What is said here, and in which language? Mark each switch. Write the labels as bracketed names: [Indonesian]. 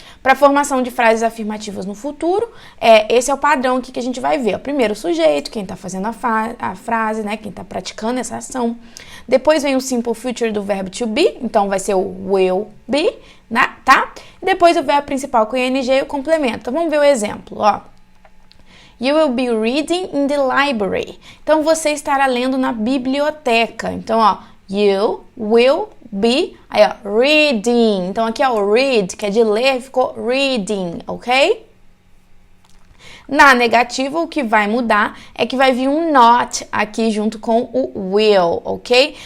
[Portuguese] Para a formação de frases afirmativas no futuro, esse é o padrão aqui que a gente vai ver. Primeiro o sujeito, quem está fazendo a frase, né, quem está praticando essa ação. Depois vem o simple future do verbo to be, então vai ser o will be, né, tá? E depois o verbo principal com ing e o complemento. Então vamos ver o exemplo, ó. [English] You will be reading in the library. [Portuguese] Então você estará lendo na biblioteca. Então, ó, [English] you will be, [Portuguese] aí ó, reading. Então aqui ó, o read, que é de ler, ficou reading, ok? Na negativa, o que vai mudar é que vai vir um not aqui junto com o will, ok?